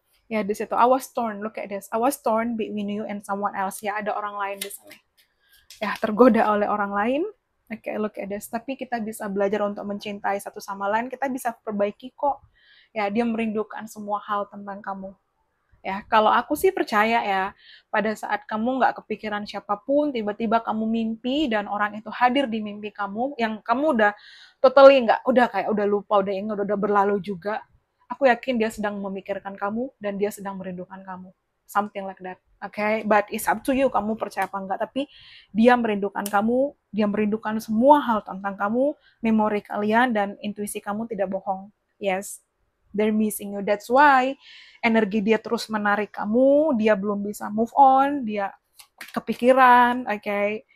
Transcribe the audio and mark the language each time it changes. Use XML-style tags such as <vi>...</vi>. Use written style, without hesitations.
<id>Ya di situ,</id> <en>I was torn, look at this, I was torn between you and someone else.</en> <id>Ya ada orang lain di sana. Ya tergoda oleh orang lain.</id> <en>Oke, look at this.</en> <id>Tapi kita bisa belajar untuk mencintai satu sama lain. Kita bisa perbaiki kok. Ya dia merindukan semua hal tentang kamu. Ya, kalau aku sih percaya ya, pada saat kamu nggak kepikiran siapapun, tiba-tiba kamu mimpi dan orang itu hadir di mimpi kamu, yang kamu udah totally nggak, udah kayak udah lupa, udah ingat, udah berlalu juga. Aku yakin dia sedang memikirkan kamu dan dia sedang merindukan kamu.</id> <en>Something like that. Okay, but it's up to you,</en> <id>kamu percaya apa enggak. Tapi dia merindukan kamu, dia merindukan semua hal tentang kamu, memori kalian, dan intuisi kamu tidak bohong.</id> <en>Yes, they're missing you.</en> <id>That's why energi dia terus menarik kamu, dia belum bisa move on, dia kepikiran, oke, okay?</id>